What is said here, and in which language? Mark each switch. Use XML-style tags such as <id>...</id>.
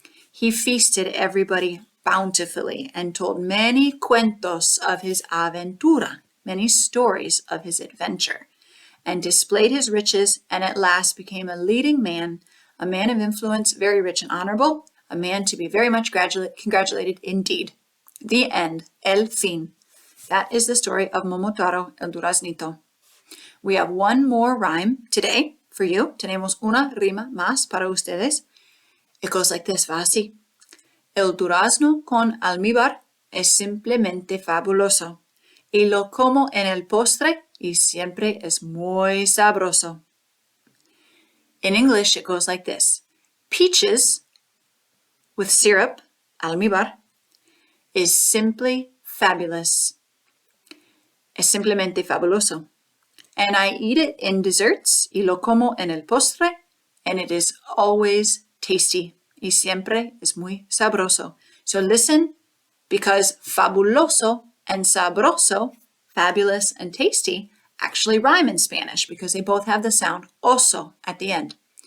<en>He feasted everybody bountifully and told many cuentos of his aventura, many stories of his adventure, and displayed his riches, and at last became a leading man, a man of influence, very rich and honorable, a man to be very much congratulated indeed. The end.</en> <es>El fin.</es> <en>That is the story of Momotaro el duraznito. We have one more rhyme today for you.</en> <es>Tenemos una rima más para ustedes.</es> <en>It goes like this,</en> <es>va así. El durazno con almíbar es simplemente fabuloso. Y lo como en el postre y siempre es muy sabroso.</es> <en>In English, it goes like this. Peaches with syrup, almíbar, is simply fabulous.</en> <es>Es simplemente fabuloso.</es> <en>And I eat it in desserts</en> <es>y lo como en el postre,</es> <en>and it is always tasty.</en> <es>Y siempre es muy sabroso.</es> <en>So listen, because fabuloso and sabroso, fabulous and tasty, actually rhyme in Spanish because they both have the sound oso at the end.</en>